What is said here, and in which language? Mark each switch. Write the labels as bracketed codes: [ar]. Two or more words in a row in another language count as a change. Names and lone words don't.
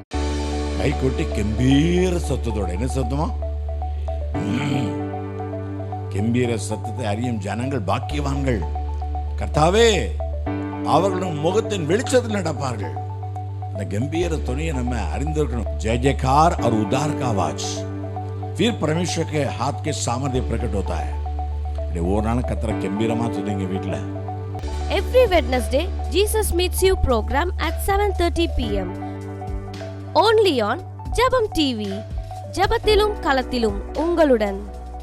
[ta] கை கொட்டி கம்பீர சத்தத்தோட. என்ன சத்தமா? கம்பீர சத்தத்தை அறியும் ஜனங்கள் பாக்கியவான்கள். கர்த்தாவே அவர்களும் முகத்தின் வெளிச்சத்தில் நடப்பார்கள். இந்த கம்பீர துணியை நம்ம அறிந்திருக்கணும். [hi] जय जयकार और उद्धार का आवाज फिर परमेश्वर के हाथ के सामर्थ्य प्रकट होता है. [ta] ஒரு நாள் கர்த்தரை கம்பீரமா துதிங்க வீட்ல. [en] Every Wednesday Jesus meets you program at 7:30 p.m. only on ஜெபம் டிவி. [ta] ஜெபத்திலும் களத்திலும் உங்களுடன்.